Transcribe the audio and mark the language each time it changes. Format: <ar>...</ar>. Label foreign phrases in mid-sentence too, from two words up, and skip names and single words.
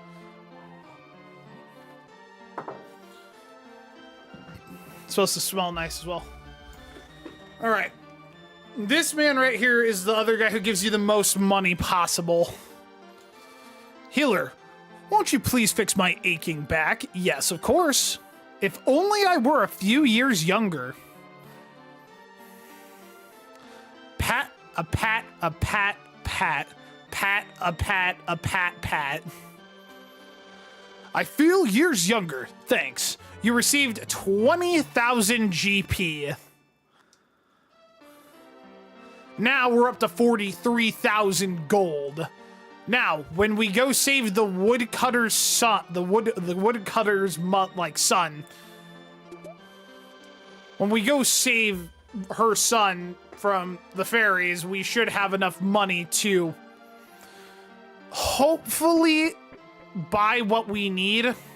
<en>It's supposed to smell nice as well. Alright. This man right here is the other guy who gives you the most money possible. Healer, won't you please fix my aching back? Yes, of course. If only I were a few years younger. Pat, a pat, a pat, pat. Pat, a pat, a pat, pat. I feel years younger, thanks. You received 20,000 GP. Now we're up to 43,000 gold. Now, when we go save the woodcutter's son, the woodcutter's son, when we go save her son from the fairies, we should have enough money to hopefully buy what we need.</en>